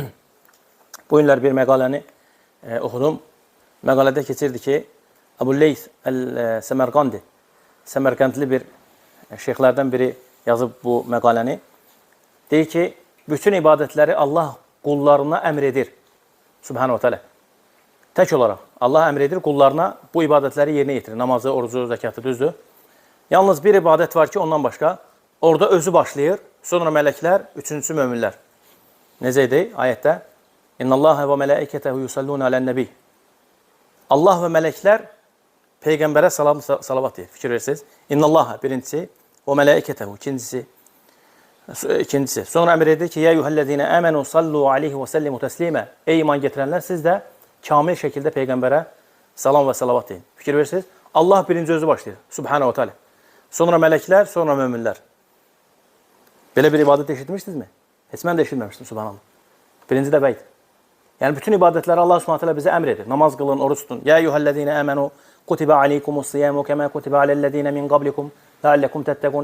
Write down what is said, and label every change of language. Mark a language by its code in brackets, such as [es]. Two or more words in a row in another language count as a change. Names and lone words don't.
[az] Bu günlər bir məqaləni oxudum. Məqalədə keçirdi ki, Əbu'l-Leyth el-Səmərqandi, Səmərqəndli bir şeyxlərdən biri yazıb bu məqaləni. Deyir ki, bütün ibadətləri Allah qullarına əmr edir. [ar] سبحانه وتعالى. [az] Tək olaraq Allah əmr edir qullarına bu ibadətləri yerinə yetirir. Namazı, orucu, zəkatı, düzdür. Yalnız bir ibadət var ki, ondan başqa. Orada özü başlayır, sonra mələklər, üçüncüsü möminlər. Necə idi ayətdə? [ar] إن الله وملائكته يصلون على النبي. [az] Allah və mələklər Peyğəmbərə salavat deyir. Fikir verirsiniz. İnnallâhe birincisi, və mələikətəhu ikincisi. Sonra əmr edir ki, [ar] يا أيها الذين آمنوا صلوا عليه وسلموا تسليما. [az] Ey iman getirənlər, siz də kamil şəkildə Peyğəmbərə salam və salavat deyin. Fikir verirsiniz. Allah birinci özü başlayır. [ar] سبحانه وتعالى. [az] Sonra mələklər, sonra möminlər. Belə bir ibadət eşitmişdinizmi? Heç mən də eşitməmişdim, subhanallah. Birinci də bəydir. Yəni, bütün ibadətləri Allah [ar] سبحانه وتعالى [az] bizə əmr edir. Namaz qılın, oruç tutun. [ar] يا أيها الذين آمنوا كتب عليكم الصيام كما كتب على الذين من قبلكم لعلكم تتقون.